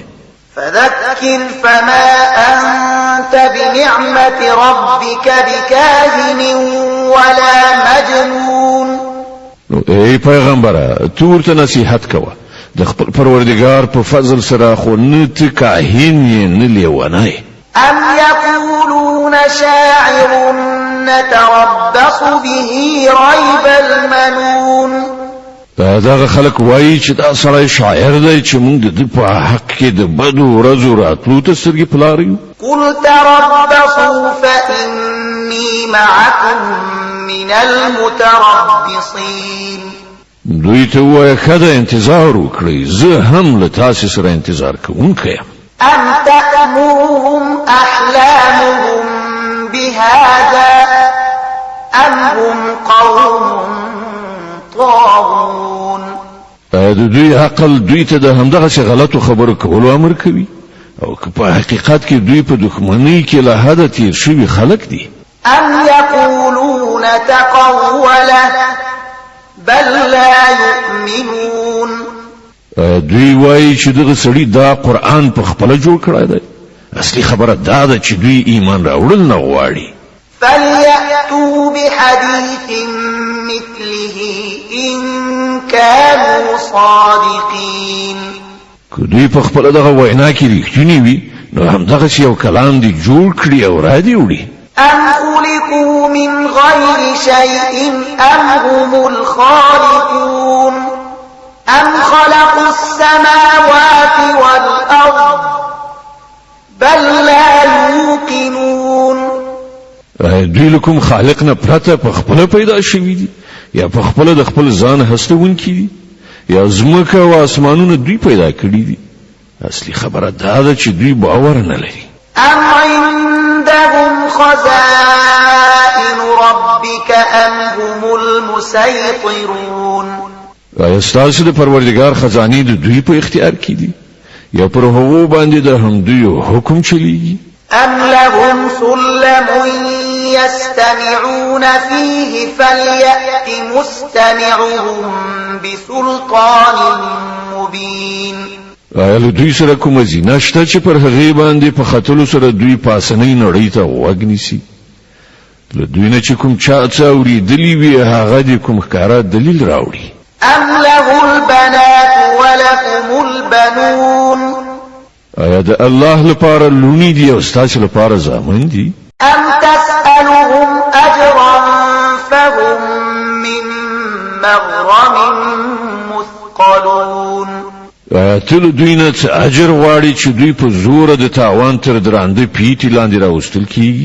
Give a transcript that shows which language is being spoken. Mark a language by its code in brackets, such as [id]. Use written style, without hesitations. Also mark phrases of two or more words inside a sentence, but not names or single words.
[ar] فذكر فما أنت بنعمة ربك بكاهن ولا مجنون [ps] نو ای پیغمبره تو ورته نصیحت کوه د خپل پروردگار په فضل سره خو نه ته کاهن یې نه لیونی. [ar] أم يقولون شاعر نتربص به ريب المنون [ps] دغه خلک وایي چې دا سړی شاعر دی چې موږ د په حق کې د بدو ورځو راتلو ته سترګې پلاریو. [ar] قل تربصوا فإني معكم من المتربصين [ps] دوی ته وایه ښه ده انتظار وکړئ زه هم له تاسې سره انتظار کوونکی یم. [ar] أم تأمرهم أحلامهم بهذا أم هم قوم طاغون [ps] د دوی عقل دوی ته د همدغسې غلطو خبرو کولو امر کوي او که په حقیقت کې دوی په دښمنۍ کې له حده تیر شوي خلک دي. [ar] أم يقولون تقوله بل لا يؤمنون [ps] دوی وایي چې دغه سړي دا قرآن په خپله جوړ کړی دی اصلي خبره دا ده چې دوی ایمان راوړل نه غواړي. [ar] فليأتوا بحديث مثله إن كانوا صادقين [ps] که دوی په خپله دغه وینا کې رښتینې وي نو همدغسې یو کلام دې جوړ کړي او را دې وړي. [ar] أم خلقوا من غير شيء أم هم الخالقون أم خلقوا السماوات والأرض بل لا يوقنون [ps] دوی له کوم خالق نه پرته په خپله پیدا شوي دي یا په خپله د خپل ځان هستونکي دي یا ځمکه او اسمانونه دوی پیدا کړي دي اصلي خبره دا ده چې دوی باور نه لري. [ar] أم عندهم خزائن ربك أم هم المسيطرون [ps] آیا ستاسو د پروردگار خزانې د دوی په اختیار کې دي یا پر هغو باندې د همدوی حکم چلیږي؟ [ar] أم لهم سلم يستمعون فيه فليأت مستمعهم بسلطان مبين [ps] آیا له دوی سره کومه زینه شته چې پر هغې باندې په ختلو سره دوی پاسنۍ نړۍ ته غوږ نیسي؟ له دوی نه چې کوم چا څه اورېدلي وي هغه د کوم ښکاره دلیل راوړي. [ar] أم له البنات ولكم البنون [ps] آیا د الله لپاره لونی دي او ستاسو لپاره زامن دي؟ [ar] أم تسألهم أجرا فهم من مغرم مثقلون [ps] آیا ته له دوی نه څه اجر غواړي چې دوی په زوره د تاوان تر درانده پیټي لاندې راوستل کیږي؟